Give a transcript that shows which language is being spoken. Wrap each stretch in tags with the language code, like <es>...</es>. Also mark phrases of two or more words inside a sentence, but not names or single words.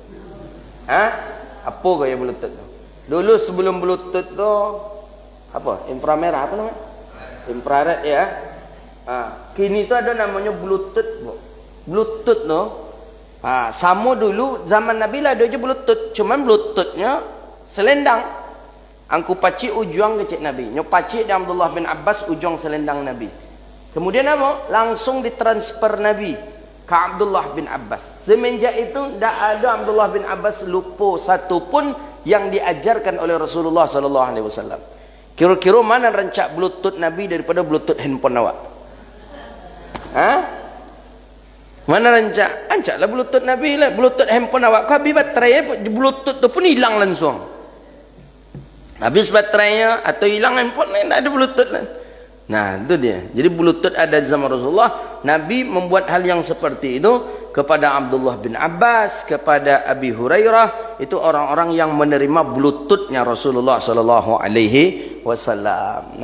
<id>Apa gaya Bluetooth tu? Dulu sebelum Bluetooth tu apa? Inframerah apa namanya? Infrared ya. Kini tu ada namanya Bluetooth. Bluetooth tu. Sama dulu zaman Nabi lah ada je Bluetooth.</id> <min>Cuman Bluetoothnya selendang. Angku pacik ujung kecik Nabi. Nyo pacik di Abdullah bin Abbas ujung selendang Nabi.</min> <id>Kemudian apa? Langsung ditransfer Nabi ke Abdullah bin Abbas. Semenjak itu tidak ada Abdullah bin Abbas lupa satu pun yang diajarkan oleh Rasulullah SAW.</id> <min>Kira-kira mana rancak Bluetooth Nabi daripada Bluetooth handphone awak? Mana rancak? Rancaklah Bluetooth Nabi lah. Bluetooth handphone awak. Kau habis baterai Bluetooth tu pun hilang langsung.</min> <id>Habis baterainya atau hilang handphone, tidak ada Bluetooth lah. Nah itu dia. Jadi Bluetooth ada di zaman Rasulullah. Nabi membuat hal yang seperti itu kepada Abdullah bin Abbas, kepada Abi Hurairah. Itu orang-orang yang menerima Bluetoothnya Rasulullah</id> <ar>صلى الله عليه وسلم.</ar>